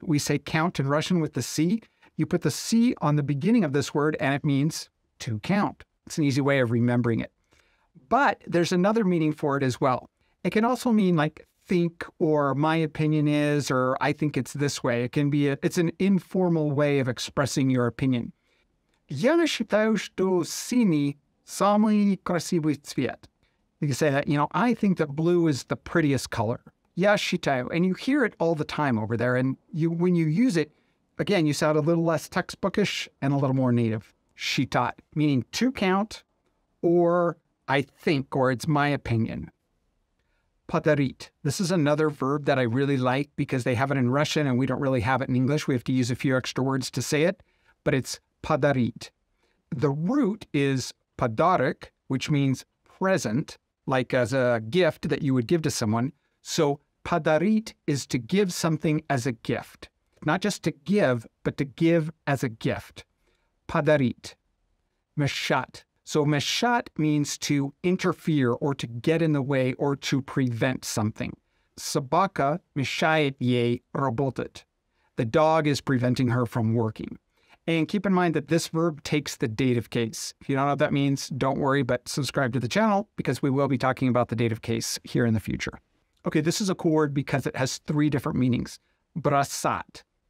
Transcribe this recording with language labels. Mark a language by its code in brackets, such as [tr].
[en] We say count in Russian with the C. You put the C on the beginning of this word, and it means to count. It's an easy way of remembering it. But there's another meaning for it as well. It can also mean like think, or my opinion is, or I think it's this way. It can be, it's an informal way of expressing your opinion. [ru] Я считаю, что синий самый красивый цвет. [en] You can say that, I think that blue is the prettiest color. [ru] Я считаю. [en] And you hear it all the time over there. And when you use it, again, you sound a little less textbookish and a little more native. Считать, meaning to count, or I think, or it's my opinion. [ru] Подарить. [en] This is another verb that I really like because they have it in Russian and we don't really have it in English. We have to use a few extra words to say it, but it's подарить. The root is подарок, which means present, like as a gift that you would give to someone. So подарить is to give something as a gift. Not just to give, but to give as a gift. [ru] Подарить. Мешать. [en] So мешать means to interfere or to get in the way or to prevent something. [ru] Собака мешает ей работать. [en] The dog is preventing her from working. And keep in mind that this verb takes the dative case. If you don't know what that means, don't worry, but subscribe to the channel because we will be talking about the dative case here in the future. Okay, this is a cool word because it has three different meanings. [ru] Бросать.